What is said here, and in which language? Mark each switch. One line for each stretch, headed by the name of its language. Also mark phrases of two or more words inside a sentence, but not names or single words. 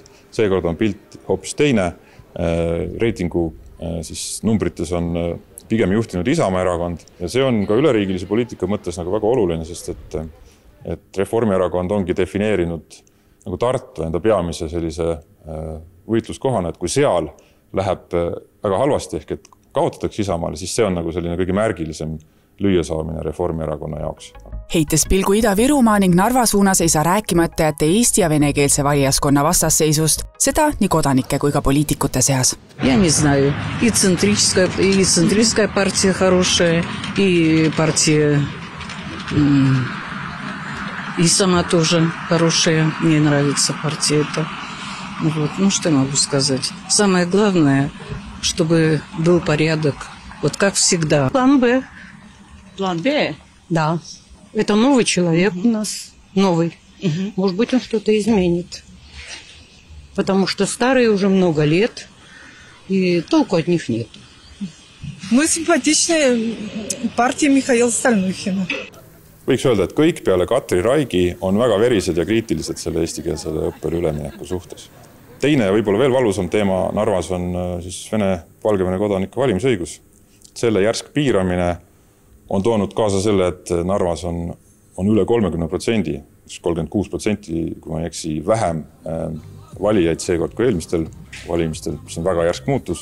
Estonian: Seekord on pilt hoopis teine. Reitingu siis numbrites on pigem juhtinud Isamaa erakond ja see on ka üleriigilise poliitika mõttes nagu väga oluline, sest et Reformierakond ongi defineerinud nagu Tartu enda peamise sellise võitluskohana, et kui seal läheb väga halvasti ehk et kaotatakse Isamaale, siis see on nagu selline kõige märgilisem lüüasaamine Reformierakonna jaoks. Heites pilgu Ida-Virumaa ning Narva suunas ei saa rääkimata jätta eesti ja venekeelse valijaskonna vastasseisust, seda nii kodanike kui ka poliitikute seas.
Russian: Я не знаю. И центристская партия хорошая, и партия и сама тоже хорошая. Мне нравится партия эта. Вот. Ну, что я могу сказать? Самое главное, чтобы был порядок. Вот как всегда. План Б. План Б? Да. Это новый человек у нас. Новый. Может быть, он что-то изменит. Потому что старые уже много лет, и толку от них нет. Мы симпатичная партия Михаила Стальнухина.
Estonian: Võiks öelda, et kõik peale Katri Raigi on väga verised ja kriitilised selle eestikeelsele õppele ülemineku suhtes. Teine ja võib-olla veel valusam teema Narvas on siis Valgevene kodanike valimisõigus. Selle järsk piiramine on toonud kaasa selle, et Narvas on üle 30%, 36%, kui ma ei eksi, vähem valijaid seekord kui eelmistel valimistel, mis on väga järsk muutus.